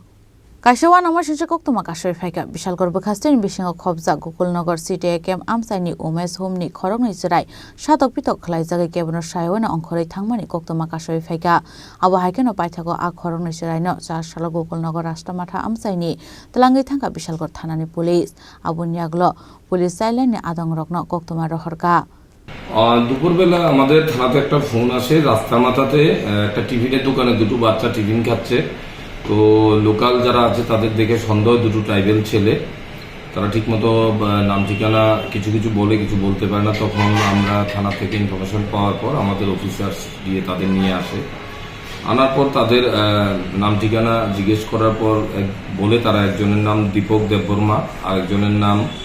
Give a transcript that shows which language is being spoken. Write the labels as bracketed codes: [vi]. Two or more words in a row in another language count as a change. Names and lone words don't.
[trp] Kaishawa nama shisha koktoma kasoi phaika Bishalgor Bakhastini bisingo khobja Gogolnagar CTI camp amsaini umes humni khorok ni srai shatok pitok khlai jagai kebono sayona ongkhorei thangmani koktoma kasoi phaika abo haikeno paithago a khorok ni srai no cha sala Gogolnagar Rashtramatha amsaini talangai thangka Bishalgor thanani police abonyaglo police চাইলেন আদংরকনো কোক্তমা রহরকা [bn] দুপুরবেলা আমাদের থানাতে একটা ফোন আসে রাস্তামাথাতে একটা টিফিনের দোকানে দুটো বাচ্চা টিফিন খাচ্ছে তো লোকাল যারা আছে তাদের দেখে সন্দেহ দুটো ট্রাইবেল ছেলে তারা ঠিকমতো নাম ঠিকানা কিছু কিছু বলে কিছু বলতে পারে না তখন আমরা থানা থেকে ইনফরমেশন পাওয়ার পর আমাদের অফিসার্স গিয়ে তাদের নিয়ে আসে আনার পর তাদের নাম ঠিকানা জিজ্ঞেস করার পর বলে তারা একজনের নাম দীপক দেববর্মা আরেকজনের নাম